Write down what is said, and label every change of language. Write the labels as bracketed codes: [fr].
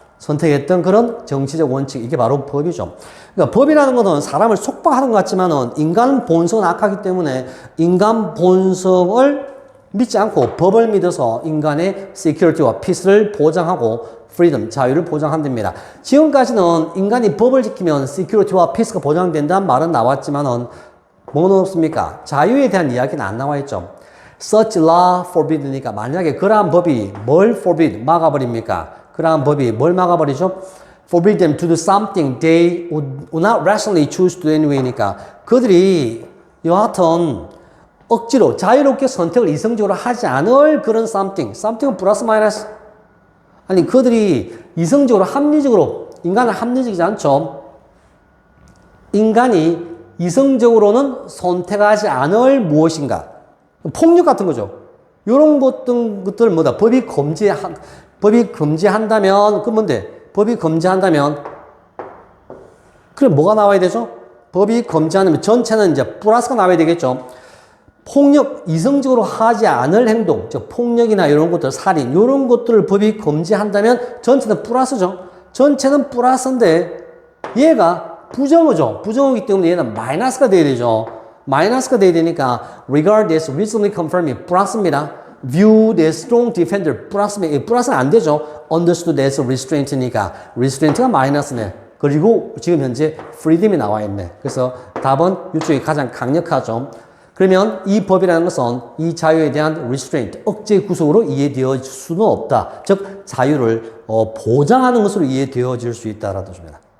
[ko] 선택했던 그런 정치적 원칙, 이게 바로 법이죠. 그러니까 법이라는 것은 사람을 속박하는 것 같지만은 인간 본성은 악하기 때문에 인간 본성을 믿지 않고 법을 믿어서 인간의 security와 peace를 보장하고 freedom, 자유를 보장한답니다. 지금까지는 인간이 법을 지키면 security와 peace가 보장된다는 말은 나왔지만은 뭐는 없습니까? 자유에 대한 이야기는 안 나와 있죠. [en] Such law forbid [ko] 니까 만약에 그러한 법이 뭘 forbid, 막아버립니까? 그러한 법이 뭘 막아버리죠? [en] Forbid them to do something they would not rationally choose to do anyway니까 [ko] 그들이 여하튼 억지로 자유롭게 선택을 이성적으로 하지 않을 그런 something은 플러스 마이너스. 아니 그들이 이성적으로 합리적으로, 인간은 합리적이지 않죠. 인간이 이성적으로는 선택하지 않을 무엇인가. 폭력 같은 거죠. 이런 것들 뭐다? 법이 금지한다면, 그 뭔데? 법이 금지한다면, 그래, 뭐가 나와야 되죠? 법이 금지한다면 전체는 이제 플러스가 나와야 되겠죠. 폭력, 이성적으로 하지 않을 행동, 즉, 폭력이나 이런 것들, 살인, 이런 것들을 법이 금지한다면 전체는 플러스죠. 전체는 플러스인데, 얘가 부정어죠. 부정어기 때문에 얘는 마이너스가 돼야 되죠. 마이너스가 돼야 되니까 [en] regard as recently confirmed [ko] 플러스입니다. [en] viewed as strong defender 플러스는 안 되죠. [ko] understood as restraint니까 restraint가 마이너스네. 그리고 지금 현재 freedom이 나와 있네. 그래서 답은 이쪽이 가장 강력하죠. 그러면 이 법이라는 것은 이 자유에 대한 restraint, 억제 구속으로 이해되어질 수는 없다. 즉 자유를 보장하는 것으로 이해되어질 수 있다라는 뜻입니다.